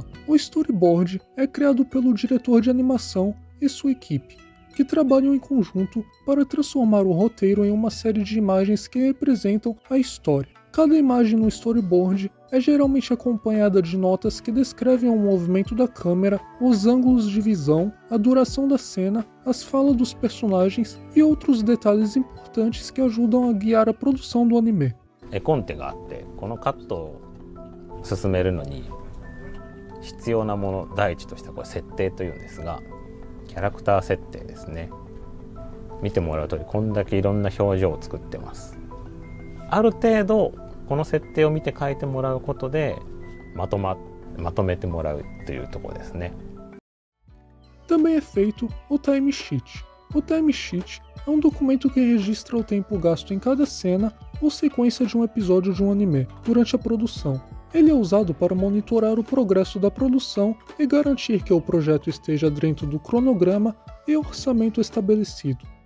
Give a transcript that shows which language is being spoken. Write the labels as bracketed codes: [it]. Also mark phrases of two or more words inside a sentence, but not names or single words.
[pt] O storyboard é criado pelo diretor de animação e sua equipe, que trabalham em conjunto para transformar o roteiro em uma série de imagens que representam a história. Cada imagem no storyboard é geralmente acompanhada de notas que descrevem o movimento da câmera, os ângulos de visão, a duração da cena, as falas dos personagens e outros detalhes importantes que ajudam a guiar a produção do anime. [ja] 絵コンテがあって、このカットを進めるのに必要なもの第一としてはこれ設定というんですが、キャラクター設定ですね。見てもらう通りこんだけいろんな表情を作ってます。ある程度この設定を見て書いてもらうことでまとめてもらうというところですね。 [pt] Também é feito o timesheet. O timesheet é um documento que registra o tempo gasto em cada cena ou sequência de um episódio de um anime durante a produção. Ele é usado para monitorar o progresso da produção e garantir que o projeto esteja dentro do cronograma e orçamento estabelecido.